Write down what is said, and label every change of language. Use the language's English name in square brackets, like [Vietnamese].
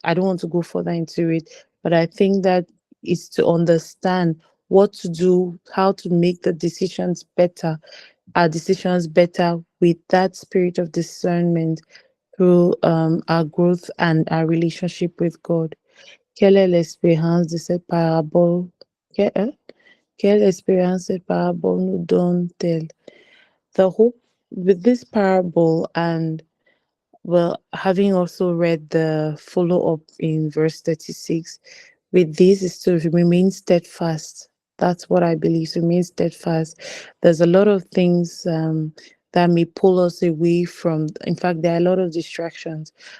[English] I don't want to go further into it, but I think that is to understand what to do, how to make the decisions better, our decisions better with that spirit of discernment through our growth and our relationship with God. [French] Quelle est l'espérance de cette parabole? Quelle expérience cette parabole nous donne-t-elle? [English] The hope with this parable, and well, having also read the follow-up in verse 36, with this is to remain steadfast. That's what I believe, to remain steadfast. There's a lot of things that may pull us away from, in fact, there are a lot of distractions.